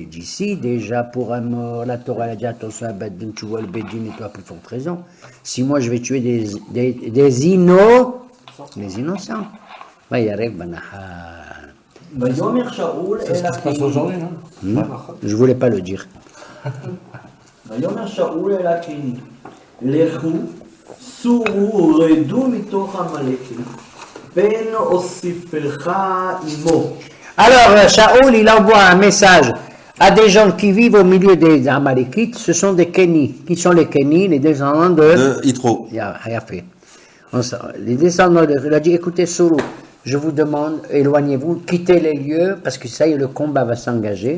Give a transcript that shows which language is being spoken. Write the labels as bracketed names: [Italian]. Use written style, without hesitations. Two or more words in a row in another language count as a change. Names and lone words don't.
[French] D'ici, déjà, pour un mort, la Torah a dit attention à Beddin, tu vois le Beddin et toi, à plus forte raison. Si moi je vais tuer des innocents, [Hebrew] וירב בנחל. [French] C'est ce qui se passe aujourd'hui, hein? Je voulais pas le dire. [Hebrew] ויאמר שאול אל הקיני, לכו, סורו, רדו מתוך עמלקים, פן אוסיפך עמו. [French] Alors, Shaoul, il envoie un message à des gens qui vivent au milieu des Amalekites. Ce sont des Kénis. Qui sont les Kénis? Les descendants de Yitro. Les descendants de... Il a dit, écoutez, Sourou, je vous demande, éloignez-vous, quittez les lieux, parce que ça y est, le combat va s'engager.